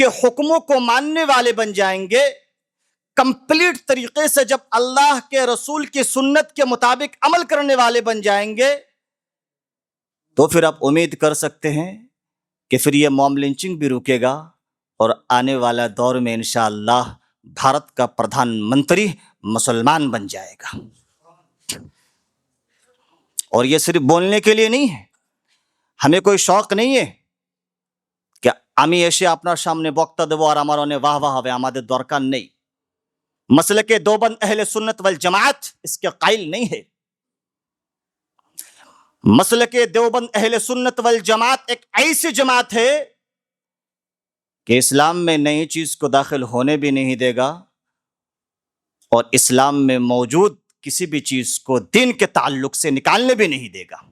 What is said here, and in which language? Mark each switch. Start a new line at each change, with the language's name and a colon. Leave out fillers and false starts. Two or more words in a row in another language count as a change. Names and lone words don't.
Urdu: حکموں کو ماننے والے بن جائیں گے، کمپلیٹ طریقے سے جب اللہ کے رسول کی سنت کے مطابق عمل کرنے والے بن جائیں گے تو پھر آپ امید کر سکتے ہیں کہ پھر یہ موم لنچنگ بھی رکے گا اور آنے والا دور میں انشاءاللہ بھارت کا پردھان منتری مسلمان بن جائے گا. اور یہ صرف بولنے کے لیے نہیں ہے، ہمیں کوئی شوق نہیں ہے کہ
Bangla: আমি এসে আপনার সামনে বক্তা দেবো আর আমার অনেক বাহ বাহ হবে, আমাদের দরকার নেই.
Urdu: مسلک دیوبند اہل سنت والجماعت اس کے قائل نہیں ہے. مسلک دیوبند اہل سنت والجماعت ایک ایسی جماعت ہے کہ اسلام میں نئی چیز کو داخل ہونے بھی نہیں دے گا اور اسلام میں موجود کسی بھی چیز کو دین کے تعلق سے نکالنے بھی نہیں دے گا.